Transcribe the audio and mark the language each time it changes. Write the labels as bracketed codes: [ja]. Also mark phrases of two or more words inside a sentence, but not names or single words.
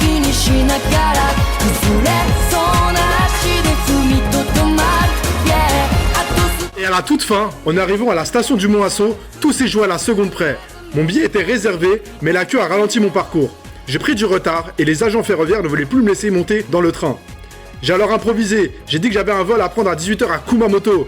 [ja] 気しながら崩れそうな足で踏みとどまる [fr] Et à la toute fin, en arrivant à la station du Mont Asso, tout s'est joué à la seconde près. Mon billet était réservé, mais la queue a ralenti mon parcours. J'ai pris du retard et les agents ferroviaires ne voulaient plus me laisser monter dans le train. J'ai alors improvisé, j'ai dit que j'avais un vol à prendre à 18h à Kumamoto.